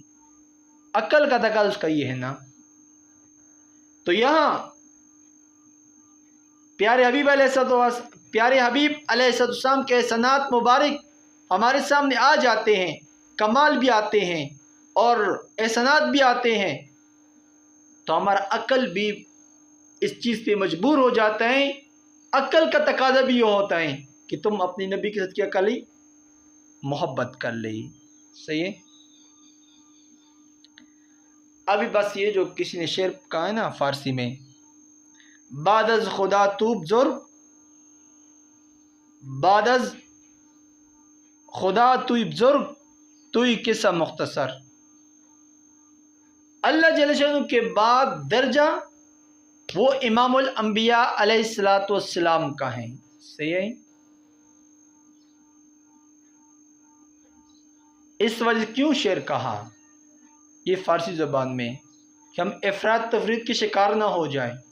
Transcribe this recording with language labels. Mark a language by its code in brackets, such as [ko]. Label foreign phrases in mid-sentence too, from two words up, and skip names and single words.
[ur] عقل کا تقاضا اس کا یہ ہے نا. تو یہاں پیارے حبیب [ar] علیہ السلام [ur] کے احسانات مبارک ہمارے سامنے آ جاتے ہیں، کمال بھی آتے ہیں اور احسانات بھی آتے ہیں، تو ہمارا عقل بھی اس چیز پہ مجبور ہو جاتا ہے. عقل کا تقاضا بھی یہ ہوتا ہے کہ تم اپنی نبی کے ساتھ کیا کر لی؟ محبت کر لی. صحیح ہے؟ ابھی بس یہ جو کسی نے شعر کہا ہے نا فارسی میں، [fa] بعد از خدا تو بزرگ، بعد از خدا توی بزرگ، توی قصہ مختصر. [ur] اللہ جل شانہ کے بعد درجہ وہ امام الانبیاء [ar] علیہ السلام [ur] کا ہے. صحیح ہے؟ اس وجہ کیوں شعر کہا یہ فارسی زبان میں کہ ہم افراد تفرید کے شکار نہ ہو جائیں.